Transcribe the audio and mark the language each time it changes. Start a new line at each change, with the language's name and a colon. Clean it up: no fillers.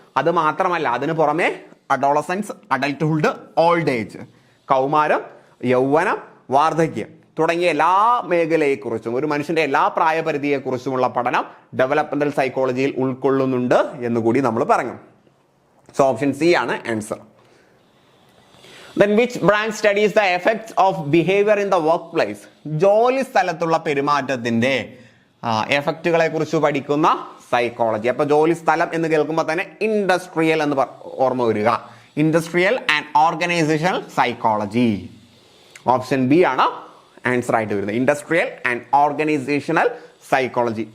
Malayalam: അത് മാത്രമല്ല, അതിന് പുറമെ അഡോളസൻസ്, അഡൽട്ട്ഹുഡ്, ഓൾഡ് ഏജ്, കൗമാരം, യൗവനം, വാർദ്ധക്യം തുടങ്ങിയ എല്ലാ മേഖലയെക്കുറിച്ചും ഒരു മനുഷ്യന്റെ എല്ലാ പ്രായപരിധിയെക്കുറിച്ചുമുള്ള പഠനം ഡെവലപ്മെന്റൽ സൈക്കോളജിയിൽ ഉൾക്കൊള്ളുന്നുണ്ട് എന്നുകൂടി നമ്മൾ പറഞ്ഞു. സോ ഓപ്ഷൻ സി ആണ് answer.
English: Then which branch studies the effects of behavior in the workplace?
Malayalam: ജോലി സ്ഥലത്തുള്ള പെരുമാറ്റത്തിന്റെ എഫക്റ്റുകളെ കുറിച്ച് പഠിക്കുന്ന സൈക്കോളജി. അപ്പൊ ജോലി സ്ഥലം എന്ന് കേൾക്കുമ്പോൾ തന്നെ ഇൻഡസ്ട്രിയൽ എന്ന് ഓർമ്മ വരിക. Industrial and organisational psychology. Option B ആണ് ആൻസർ ആയിട്ട് വരുന്നത്, ഇൻഡസ്ട്രിയൽ ആൻഡ് ഓർഗനൈസേഷണൽ സൈക്കോളജി.